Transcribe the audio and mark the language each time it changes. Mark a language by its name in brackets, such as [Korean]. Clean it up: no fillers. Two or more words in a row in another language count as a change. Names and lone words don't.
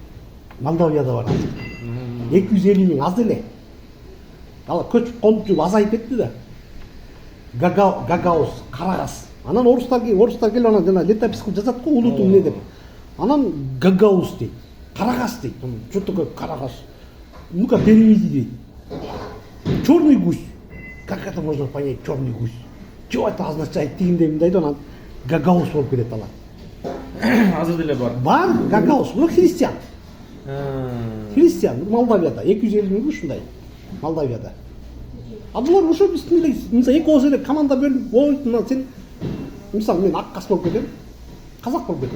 [Kyrgyz] Молдовияда бар азыр. 250 миң аз эле. Алар көчүп конуп азайып кетти да. Гагаус, Карагас. Анан орустар келип анан жана летопись кылып жазат го улуту эмне деп. Анан Гагаус дейт. Карагас дейт. [Russian] Что такое Карагас? Ну-ка переведи дейт. Черный гусь. Как это можно понять, черный гусь? Что это означает? [Kyrgyz] Тигиндей мындай да, анан Гагаус болуп кетет алар. Азыр деле бар. Бар, Гагаус. Бул христиан. Христиан, Молдовияда 250 миң ушундай. Молдовияда. А булар ошо биздин эле, мисалы эки ооз эле команда бөлүнүп, ой, мына сен мисалы мен Аккас болуп кетем, Казак болуп кетем.